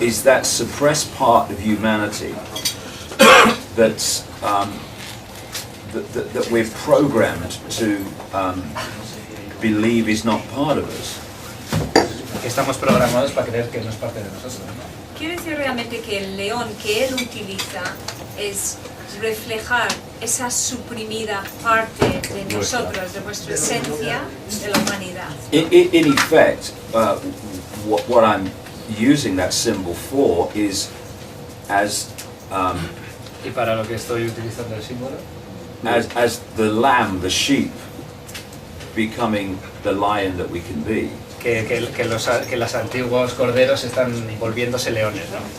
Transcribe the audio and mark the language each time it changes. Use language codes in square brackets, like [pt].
[en] is that suppressed part of humanity that's that we're programmed to believe is not part of us. [es] Que estamos programados para creer que no es parte de nosotros, ¿no? Quiere decir realmente que el león que él utiliza es reflejar esa suprimida parte de nosotros, de nuestra esencia, de la humanidad. [en] In effect, what I'm using that symbol for is as [es] Y para lo que estoy utilizando el símbolo, [en] as the lamb, the sheep, becoming the lion that we can be. [es] que los antiguos corderos están volviéndose leones, ¿no?